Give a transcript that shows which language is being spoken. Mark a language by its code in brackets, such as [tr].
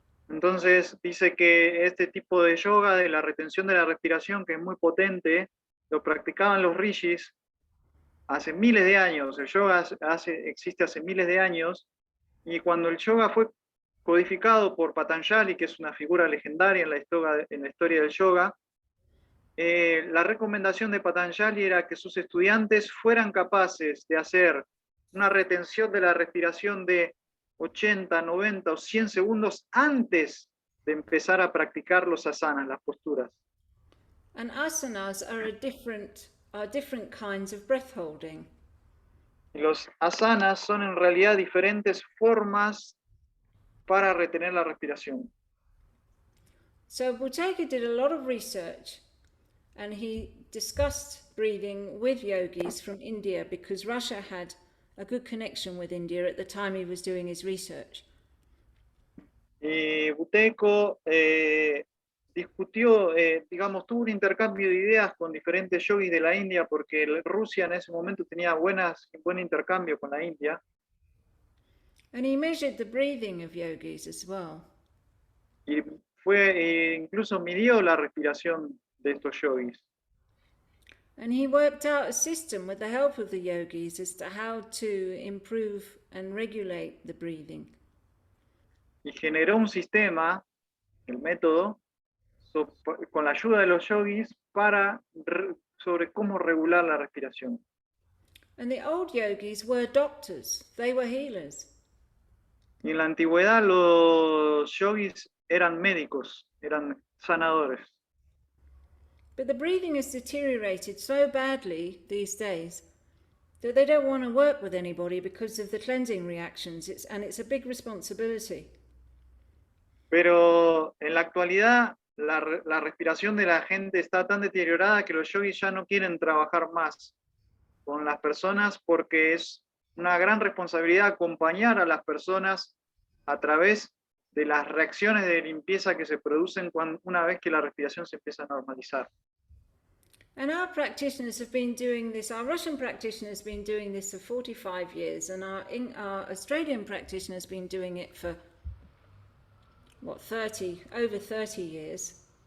[es] Entonces dice que este tipo de yoga de la retención de la respiración, que es muy potente, lo practicaban los rishis hace miles de años. El yoga existe hace miles de años, y cuando el yoga fue codificado por Patanjali, que es una figura legendaria en la historia del yoga, la recomendación de Patanjali era que sus estudiantes fueran capaces de hacer una retención de la respiración de 80, 90 o 100 segundos antes de empezar a practicar los asanas, las posturas. [en] And asanas are different kinds of breath holding. [es] Y los asanas son en realidad diferentes formas para retener la respiración. [en] So Buteyko did a lot of research, and he discussed breathing with yogis from India, because Russia had a good connection with India at the time he was doing his research. [es] Y Buteyko discutió, tuvo un intercambio de ideas con diferentes yogis de la India, porque Rusia en ese momento tenía buen intercambio con la India. [en] And he measured the breathing of yogis as well. [es] Y incluso midió la respiración de estos yogis. [en] And he worked out a system with the help of the yogis as to how to improve and regulate the breathing. [es] Y generó un sistema, el método, con la ayuda de los yogis sobre cómo regular la respiración. [en] And the old yogis were doctors, they were healers. [es] Y en la antigüedad los yogis eran médicos, eran sanadores. [en] But the breathing has deteriorated so badly these days that they don't want to work with anybody because of the cleansing reactions, and it's a big responsibility. [es] Pero en la actualidad la respiración de la gente está tan deteriorada que los yogis ya no quieren trabajar más con las personas porque es una gran responsabilidad acompañar a las personas a través de las reacciones de limpieza que se producen una vez que la respiración se empieza a normalizar. [en] And our practitioners have been doing this, our Russian practitioner has been doing this for 45 years, and our Australian practitioner has been doing it for, what, over 30 years.